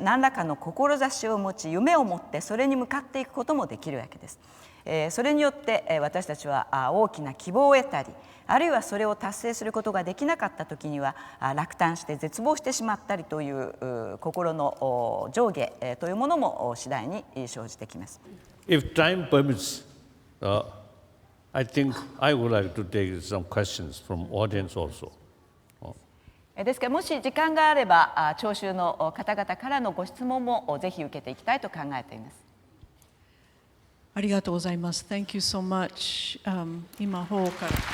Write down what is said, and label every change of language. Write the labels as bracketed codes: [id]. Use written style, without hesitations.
[ja] 何らかの志を持ち、夢を持ってそれに向かっていくこともできるわけです。それによって私たちは大きな希望を得たり、あるいはそれを達成することができなかった時には落胆して絶望してしまったりという心の上下というものも次第に生じてきます。 [en] If time permits, I think I would like to take some questions from audience also. [ja] ですからもし時間があれば聴衆の方々からのご質問もぜひ受けていきたいと考えています。ありがとうございます。 [en] Thank you so much. [ja] 今方から。